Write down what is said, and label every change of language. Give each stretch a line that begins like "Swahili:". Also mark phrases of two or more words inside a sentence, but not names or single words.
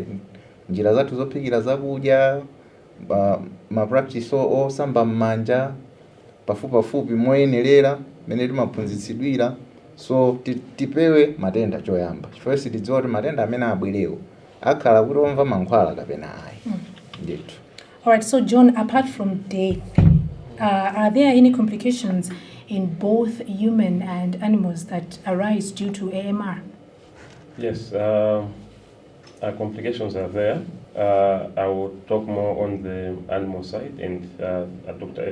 Nyanja: Njira zathu zophikira zakudya, ma practice osamba m'manja pafupi moyenerera mene timaphunzitsidwira. So tipewe matenda choyamba chifukwa sitidziwa kuti matenda amene abwerewo akhala kuti omva mankhwala kapena ayi. Ndithu.
English: All right, so John, apart from death, are there any complications in both human and animals that arise due to AMR? Yes, complications are there. I will talk more on the animal side, and Dr.